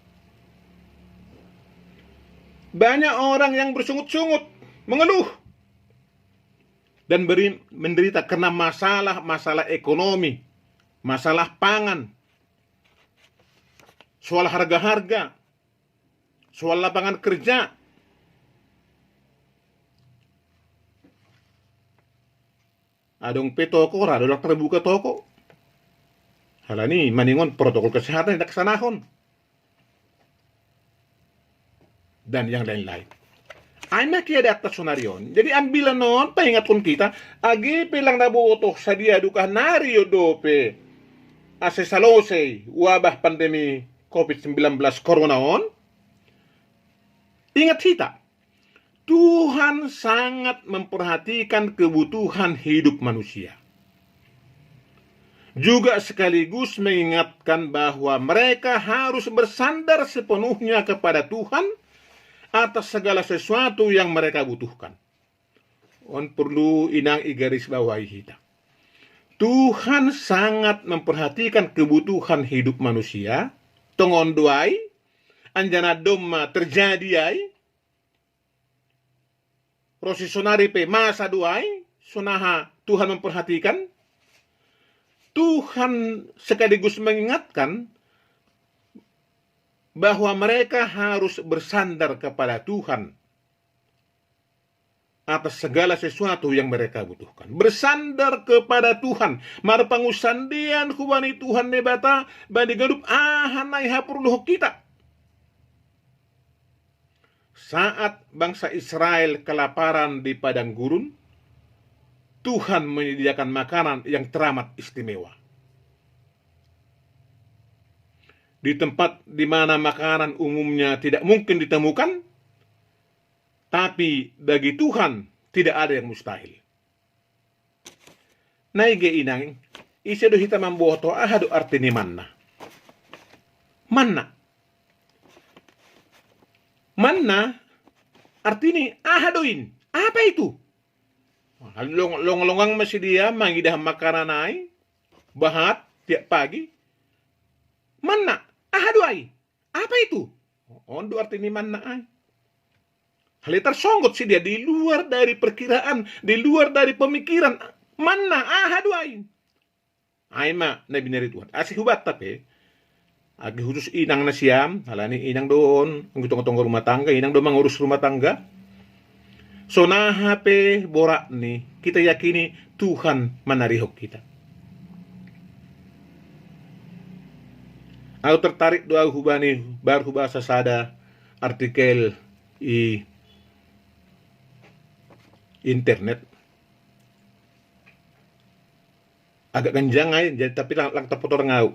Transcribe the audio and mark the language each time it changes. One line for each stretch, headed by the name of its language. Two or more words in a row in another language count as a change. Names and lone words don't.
Indonesian: Banyak orang yang bersungut-sungut, mengeluh, dan menderita karena masalah ekonomi, masalah pangan. soal harga-harga, soal lapangan kerja.
Simeulue: Adong pe toko, rado lang terbuka toko. Halani maningon
Indonesian: protokol kesehatan
Simeulue: tidak kesanahon.
Indonesian: Dan yang lain-lain.
Simeulue: Ay makia atas sonarion. Jadi ambilan non, paingatkan kita, agi pilang nabuoto sa dia duka nario dope. Ase salose,
Indonesian: wabah pandemi COVID-19 corona on. Ingat kita, Tuhan sangat memperhatikan kebutuhan hidup manusia. Juga sekaligus mengingatkan bahwa mereka harus bersandar sepenuhnya kepada Tuhan atas segala sesuatu yang mereka butuhkan.
Simeulue: On perlu inang igaris bawahi kita.
Indonesian: Tuhan sangat memperhatikan kebutuhan hidup manusia.
Simeulue: Tongon duai, anjana doma terjadi ay. Prosesonari pe masa duai, sonaha
Indonesian: Tuhan memperhatikan. Tuhan sekaligus mengingatkan bahwa mereka harus bersandar kepada Tuhan atas segala sesuatu yang mereka butuhkan. Bersandar kepada Tuhan.
Simeulue: Marpangusandian hubani Tuhan nebata bani gadup ahanay hapurluh kita.
Indonesian: Saat bangsa Israel kelaparan di padang gurun, Tuhan menyediakan makanan yang teramat istimewa. Di tempat di mana makanan umumnya tidak mungkin ditemukan, tapi bagi Tuhan tidak ada yang mustahil.
Simeulue: Naige inang, isedo hita mamboto ahado artini manna. Manna. Manna artini ahadoin.
Indonesian: Apa itu?
Simeulue: Long-longang masih dia mangidah makanan ay, bahat
Indonesian: tiap pagi.
Simeulue: Manna, ahadoy.
Indonesian: Apa itu?
Simeulue: Ondo artini manna ay. Halitar songgot sih
Indonesian: dia di luar dari perkiraan, di luar dari pemikiran.
Simeulue: Manna ahadoy. Ay ma nabi nari Tuhan. Asih hubat tapi agi khusus inang na siyam, halani inang doon, ang gutong-gutong
Indonesian: rumah tangga,
Simeulue: inang doon mangurus
Indonesian: rumah tangga.
Simeulue: So nahape borak ni,
Indonesian: kita yakini Tuhan manarihok kita. Aku tertarik doa
Simeulue: hubani baru bahasa sada artikel i internet. Agak ganjang ay, jadi tapi lang tapotor ngau.